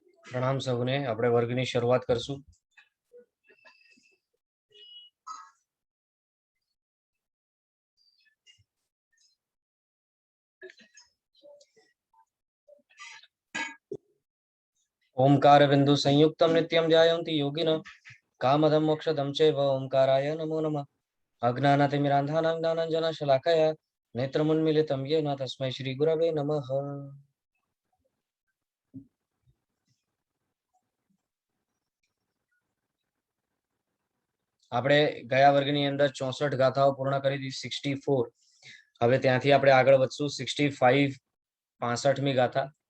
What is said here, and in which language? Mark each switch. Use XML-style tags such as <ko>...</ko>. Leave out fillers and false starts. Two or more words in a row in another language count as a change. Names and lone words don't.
<gu>પ્રણામ સબને। આપણે વર્ગની શરૂઆત કરશું।</gu> <sa>ओंकार बिंदु संयुक्तम नित्यम ध्यायन्ति योगिनः कामदं मोक्षदं चैव ओंकाराय नमो नमः। अज्ञानातिमिरान्धानां ज्ञानाञ्जनशलाकया नेत्रमुन्मीलितं येन तस्मै श्रीगुरवे नमः।</sa> <gu>આપણે ગયા વર્ગની અંદર 64 ગાથાઓ પૂર્ણ કરી દીધી, 64। હવે ત્યાંથી આપણે આગળ વધશું 65 65મી ગાથા।</gu>